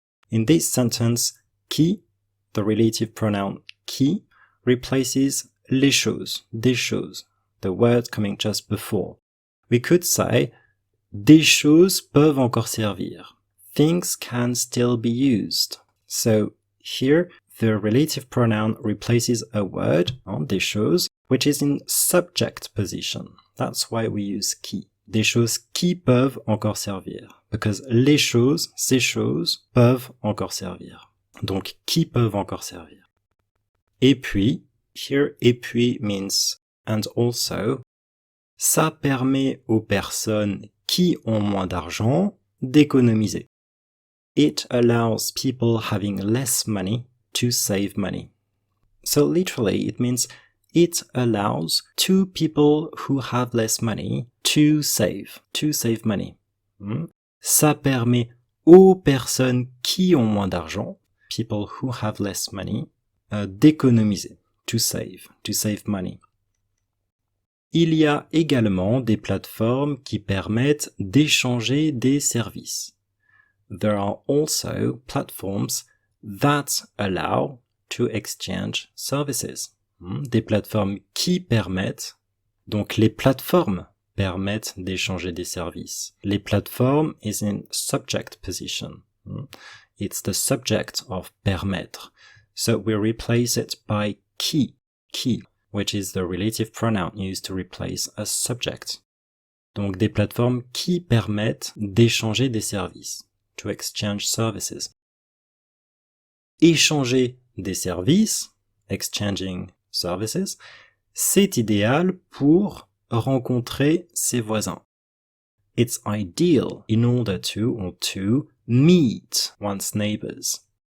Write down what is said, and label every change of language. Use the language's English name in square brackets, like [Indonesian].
[English] In this sentence, qui, the relative pronoun qui, replaces les choses, des choses, the word coming just before. We could say, [French] des choses peuvent encore servir. [English] Things can still be used. So here, the relative pronoun replaces a word, des choses, which is in subject position. That's why we use qui. [French] Des choses qui peuvent encore servir. [English] Because [French] les choses, ces choses, peuvent encore servir. Donc, qui peuvent encore servir. Et puis, [English] here, [French] et puis [English] means and also, [French] ça permet aux personnes qui ont moins d'argent d'économiser. [English] It allows people having less money to save money. So literally, it means it allows two people who have less money to save money. [French] Ça permet aux personnes qui ont moins d'argent, [English] people who have less money, [French] d'économiser, [English] to save money. [French] Il y a également des plateformes qui permettent d'échanger des services. [English] There are also platforms that allow to exchange services. [French] Des plateformes qui permettent, donc les plateformes permettent d'échanger des services. [English] Les plateformes is in subject position. It's the subject of permettre. So we replace it by qui, which is the relative pronoun used to replace a subject. [French] Donc des plateformes qui permettent d'échanger des services. [English] To exchange services. [French] Échanger des services, [English] exchanging services, [French] c'est idéal pour rencontrer ses voisins. [English] It's ideal in order to meet one's neighbors.